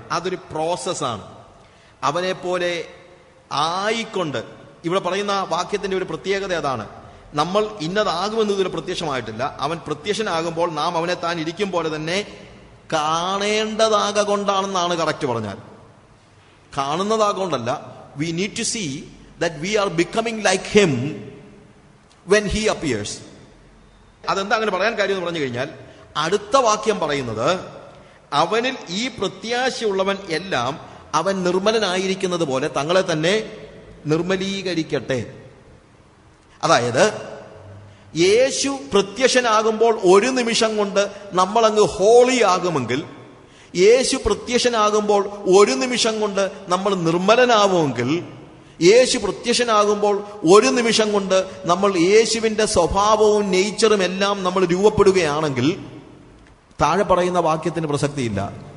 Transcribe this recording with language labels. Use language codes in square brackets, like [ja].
[ml] അതൊരു പ്രോസസ്സാണ്. അവനെ പോലെ ആയിക്കൊണ്ട്, ഇവിടെ പറയുന്ന വാക്യത്തിന്റെ ഒരു പ്രത്യേകത അതാണ്. നമ്മൾ ഇന്നതാകുമെന്ന് ഇതുവരെ പ്രത്യക്ഷമായിട്ടില്ല. അവൻ പ്രത്യക്ഷനാകുമ്പോൾ നാം അവനെ താൻ ഇരിക്കും പോലെ തന്നെ കാണേണ്ടതാകൊണ്ടാണെന്നാണ് കറക്റ്റ് പറഞ്ഞാൽ. കാണുന്നതാകൊണ്ടല്ല. [en] We need to see that we are becoming like him when he appears. [ml] അതെന്താ അങ്ങനെ പറയാൻ കാര്യം എന്ന് പറഞ്ഞു കഴിഞ്ഞാൽ, അടുത്ത വാക്യം പറയുന്നത്, അവനിൽ ഈ പ്രത്യാശയുള്ളവൻ എല്ലാം അവൻ നിർമ്മലനായിരിക്കുന്നത് പോലെ തങ്ങളെ തന്നെ നിർമ്മലീകരിക്കട്ടെ. അതായത് യേശു പ്രത്യക്ഷനാകുമ്പോൾ ഒരു നിമിഷം കൊണ്ട് നമ്മളങ്ങ് ഹോളി ആകുമെങ്കിൽ, യേശു പ്രത്യക്ഷനാകുമ്പോൾ ഒരു നിമിഷം കൊണ്ട് നമ്മൾ നിർമ്മലനാവുമെങ്കിൽ, യേശു പ്രത്യക്ഷനാകുമ്പോൾ ഒരു നിമിഷം കൊണ്ട് നമ്മൾ യേശുവിന്റെ സ്വഭാവവും നേച്ചറും എല്ലാം നമ്മൾ രൂപപ്പെടുകയാണെങ്കിൽ താഴെ പറയുന്ന വാക്യത്തിന് പ്രസക്തിയില്ല.